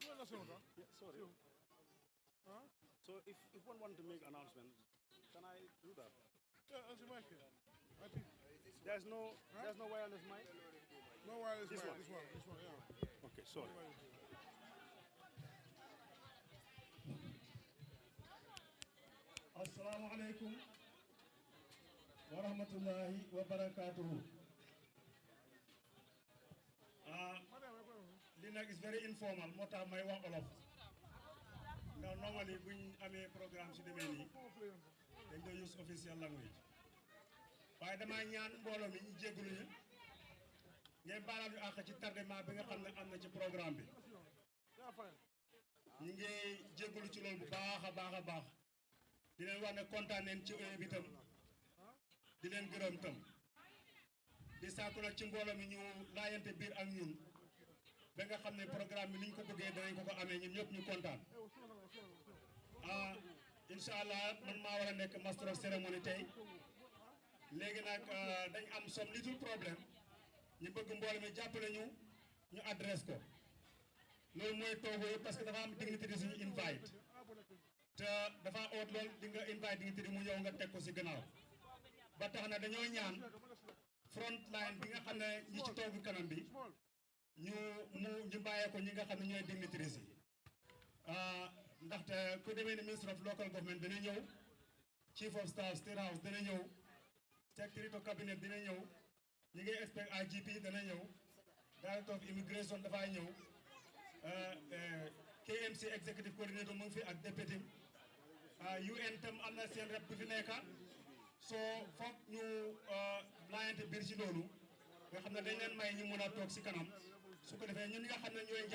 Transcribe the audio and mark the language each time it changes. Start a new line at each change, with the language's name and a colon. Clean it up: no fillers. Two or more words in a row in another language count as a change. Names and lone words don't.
English: Yeah, sorry. So if one want to make announcement, can I do that? There's no wireless mic. No wireless This mic. one. This one, yeah. Okay, sorry.
Arabic: السلام عليكم ورحمة الله وبركاته.
English: This is very informal.
Wolof: Moo tax may wax olof.
English: Now normally
Wolof: buñ amee programme su demee nii dañ doon
English: use official language.
Wolof: waaye dama ñaan mbooloo mi ñu jégalu ñu ngeen baalal ñu àq ci tardement bi nga xam ne am na ci programme bi. ñu ngi jégalu ci loolu bu baax a baax a baax. di leen wax ne kontaan neen ci bi tam di leen gërëm tam di sàkku nag ci mbooloo mi ñu laayante biir ak ñun ba nga xam ne programme bi ni ñu ko bëggee danañ ko amee ñun ñëpp ñu kontaan.
Arabic: إن شاء الله
Wolof: man maa war a nekk
English: master of ceremony
Wolof: tey léegi nag dañ am
English: some little
Wolof: problème ñu bëgg mbooloo mi jàppale ñu adresse ko loolu mooy toogu parce que dafa am dignité suñu invite. te dafa oot lool di nga invite dignité mu ñëw nga teg ko si gannaaw ba tax na dañoo ñaan
English: front line
Wolof: bi nga xam ne ñi ci toogu kanam bi ñu bàyyee ko ñi nga xam ne ñooy dignitaires yi ndaxte ku demee ni ministre
English: of local government
Wolof: dina ñëw
English: chief of staff state house
Wolof: dina ñëw
English: secretary to cabinet
Wolof: dina ñëw ñi ngi expect IGP dana ñëw
English: director of immigration
Wolof: dafay ñëw
English: KMC executive coordinator
Wolof: mu ngi fi ak député UN tam am na seen rep bu fi nekka soo foog ñu laayante biir ci loolu nga xam ne dañ leen may ñu mën a toog si kanam su ko defee ñun nga xam ne ñooy